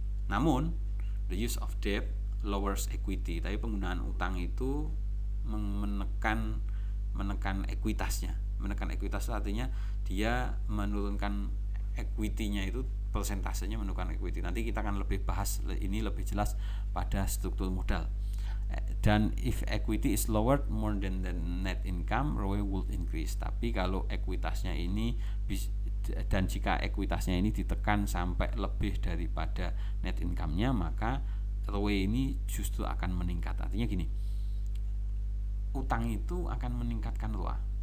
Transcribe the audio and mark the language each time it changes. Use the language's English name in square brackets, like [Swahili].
[Indonesian] Namun [English] the use of debt lowers equity, [Indonesian] tapi penggunaan utang itu menekan ekuitasnya. Menekan ekuitas itu artinya dia menurunkan equity-nya, itu persentasenya menurunkan equity. Nanti kita akan lebih bahas ini lebih jelas pada struktur modal. [English] Dan if equity is lowered more than the net income, ROE would increase. [Indonesian] Tapi kalau ekuitasnya ini dan jika ekuitasnya ini ditekan sampai lebih daripada net income-nya, maka ROE ini justru akan meningkat. Artinya gini, utang itu akan meningkatkan ROA.